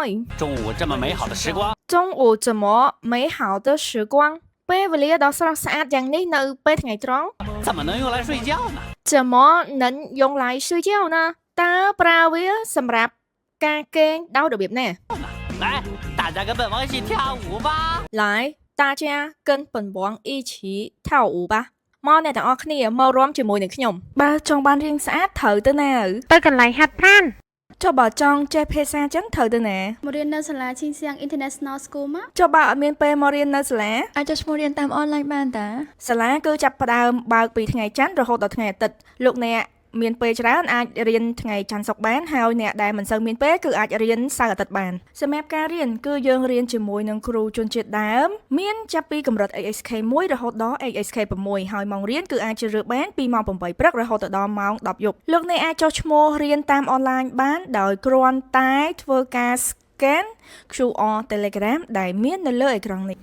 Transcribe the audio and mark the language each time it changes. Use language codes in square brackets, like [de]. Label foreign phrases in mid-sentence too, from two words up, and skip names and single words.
[zh] 中午这么美好的时光，中午怎么美好的时光 [km] ពេលវេលាដ៏ស្រស់ស្អាតយ៉ាងនេះនៅពេលថ្ងៃត្រង់ [zh] 怎么能用来睡觉呢？怎么能用来睡觉呢 [km] តើប្រើវាសម្រាប់ការគេងដោយរបៀបណា [zh] 来，大家跟本王一起跳舞吧！来大家跟本王一起跳舞吧 [km] មកអ្នកទាំងអស់គ្នាមករំជាមួយនឹងខ្ញុំបើចង់បានរៀងស្អាតត្រូវទៅណាទៅកន្លែងហាត់ប្រាណចុះបើចង់ចេះភាសាចឹងត្រូវទៅណា មករៀននៅសាលាឈីងសៀង International School មក ចុះបើអត់មានពេលមករៀននៅសាលា អាចចុះឈ្មោះរៀនតាម online បានតា សាលាគឺចាប់ផ្ដើមបើកពីថ្ងៃច័ន្ទរហូតដល់ថ្ងៃអាទិត្យលោកអ្នកមានពេលច្រើនអាចរៀនថ្ងៃច័ន្ទសុក្របានហើយអ្នកដែលមិនសូវមានពេលគឺអាចរៀនសៅរ៍អាទិត្យបានសម្រាប់ការរៀនគឺយើងរៀនជាមួយនឹងគ្រូជនជាតិដើមមានចាប់ពីកម្រិត ASK 1រហូតដល់ ASK 6ហើយម៉ោងរៀនគឺអាចជ្រើសរើសបានពីម៉ោង8ព្រឹករហូតដល់ម៉ោង10យប់លោកអ្នកអាចចុះឈ្មោះរៀនតាមអនឡាញបានដោយគ្រាន់តែធ្វើការ [en] scan QR [km] Telegram ដែលមាននៅលើអេក្រង់នេះ